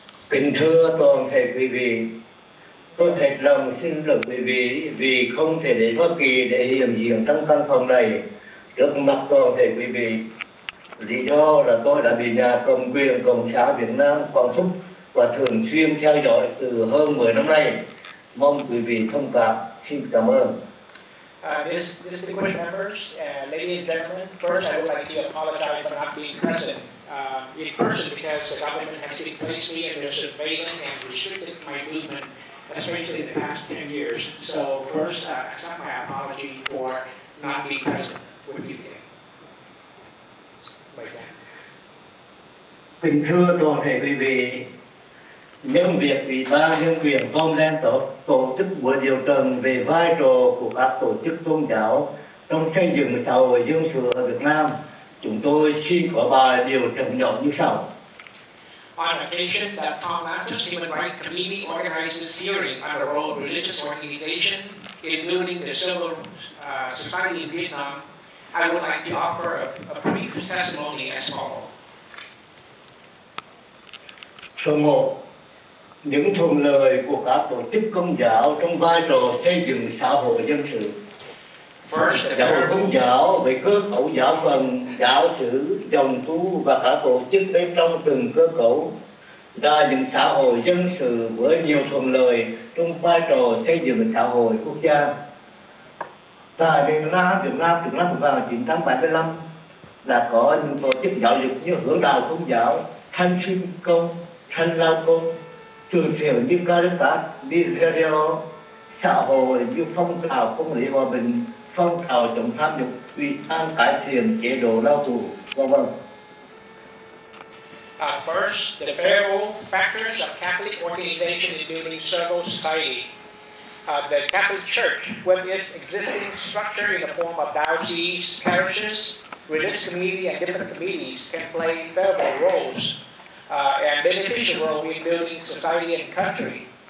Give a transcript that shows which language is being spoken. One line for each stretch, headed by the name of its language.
Vietnamese: Kính thưa toàn thể quý vị, tôi thật lòng xin lỗi quý vị vì không thể đến Hoa Kỳ để hiện diện trong căn phòng này trước mặt toàn thể quý vị. Lý do là tôi đã bị nhà cầm quyền Cộng sản Việt Nam quản thúc và thường xuyên theo dõi từ hơn 10 năm nay. Mong quý vị thông cảm. Xin cảm ơn.
English: Distinguished members, ladies and gentlemen, first I would like to apologize for not being present in person because the government has placed me under surveillance and restricted my movement, especially in the past 10 years. So first, accept my apology for not being present with you today. Like that.
Vietnamese: Kính thưa toàn thể quý vị, nhân việc Ủy ban Nhân quyền Tom tổ chức buổi điều trần về vai trò của các tổ chức tôn giáo trong xây dựng xã hội dân sự ở Việt Nam, chúng tôi xin có bài điều trần nhỏ như sau.
English: On occasion that Tom Lantos Human Rights Committee organizes hearing on the role of religious organization in building the civil society in Vietnam, I would like to offer a brief testimony as follows.
Vietnamese: Số 1. Những thuận lợi của các tổ chức công giáo trong vai trò xây dựng xã hội dân sự. Giáo hội Công giáo về cơ cấu giáo phận, giáo xứ, dòng tu và các tổ chức bên trong từng cơ cấu là những xã hội dân sự với nhiều thuận lợi trong vai trò xây dựng xã hội quốc gia. Tại Việt Nam từ năm 1975 đã có những tổ chức giáo dục như Hướng đạo Công giáo, Thanh Sinh Công, Thanh Lao Công, trường thiện như Caritas, Nigeria, xã hội như phong trào công lý hòa bình, phong trào chống tham nhũng, ủy ban cải thiện chế độ lao tù, v.v.
English: First, the favorable factors of Catholic organization in building civil society. The Catholic Church, with its existing structure in the form of dioceses, parishes, religious committee, and different committees, can play favorable roles and beneficial role in building society and country.